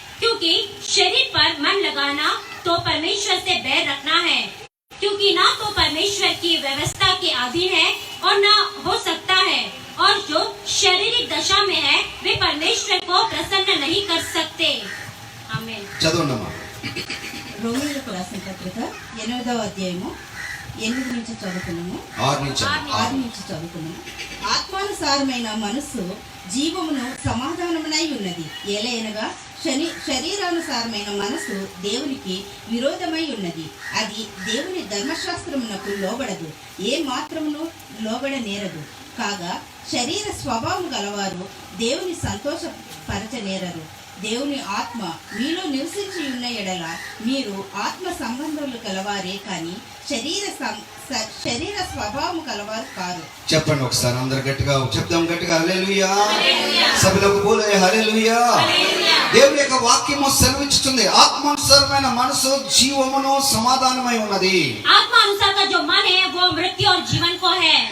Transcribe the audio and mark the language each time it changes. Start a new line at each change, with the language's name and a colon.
Hindi: क्योंकि शरीर पर मन लगाना तो परमेश्वर से बैर रखना है, क्योंकि ना तो परमेश्वर की व्यवस्था के अधीन है और ना हो सकता है, और जो शारीरिक दशा में है वे परमेश्वर को प्रसन्न नहीं कर सकते. आमीन.
Telugu: చదవండమ్మా. రోమీయులకు రాసిన పత్రిక 8వ అధ్యాయము 8 నుంచి చదువుకున్నాము. 6 నుంచి చదువుకున్నాము. ఆత్మానుసారమైన మనస్సు జీవమును సమాధానమునై ఉన్నది. ఏలయనగా శరీరానుసారమైన మనసు దేవునికి విరోధమై ఉన్నది. అది దేవుని ధర్మశాస్త్రమునకు లోబడదు, ఏ మాత్రమును లోబడనేరదు. కాగా శరీర స్వభావం గలవారు దేవుని సంతోషపరచనేరరు. దేవుని ఆత్మ మీలో నివసించి ఉన్న ఎడల మీరు ఆత్మ సంబంధములు కలవారే కానీ శరీర స్వభావం కలవారు కారు. చెప్పండి ఒకసారి అందరు గట్టిగా చెప్దాం. గట్టిగా హల్లెలూయా. సభలకు బోలే హల్లెలూయా. దేవుని యొక్క వాక్యము సెలవిస్తుంది, ఆత్మానుసారమైన మనసు జీవమును సమాధానమై ఉన్నది.
Hindi: आत्मानुसार का जो मन है वो मृत्यु और जीवन को है.